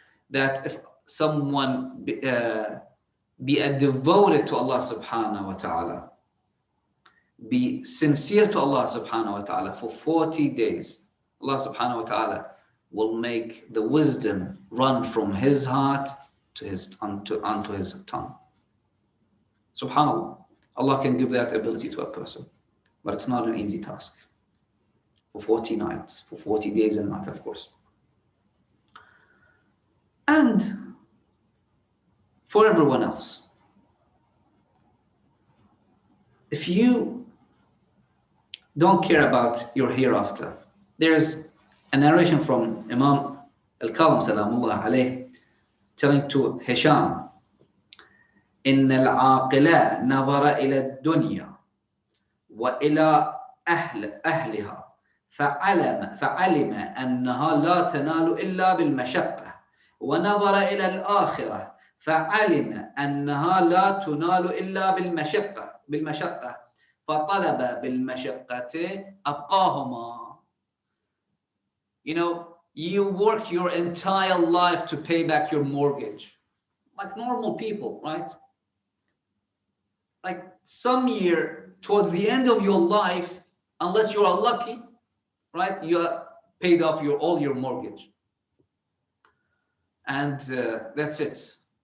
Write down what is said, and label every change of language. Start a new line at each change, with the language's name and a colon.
English: That if someone be a devoted to Allah subhanahu wa ta'ala, be sincere to Allah subhanahu wa ta'ala for 40 days, Allah subhanahu wa ta'ala will make the wisdom run from his heart to onto his tongue. Subhanallah, Allah can give that ability to a person, but it's not an easy task. For 40 nights, for 40 days and nights, of course. And for everyone else, if you don't care about your hereafter, there's a narration from Imam Al-Kadhim Salamullah alayh telling to Hisham,
Arabic: إن العاقل نظر إلى الدنيا وإلى أهلها فعلم أنها لا تنال إلا بالمشقة ونظر إلى الآخرة فعلم أنها لا تنال إلا بالمشقة فطلب بالمشقة أبقاهما.
English: You know, you work your entire life to pay back your mortgage, like normal people, right? Like some year towards the end of your life, unless you are lucky, right, you are paid off all your mortgage, and that's it.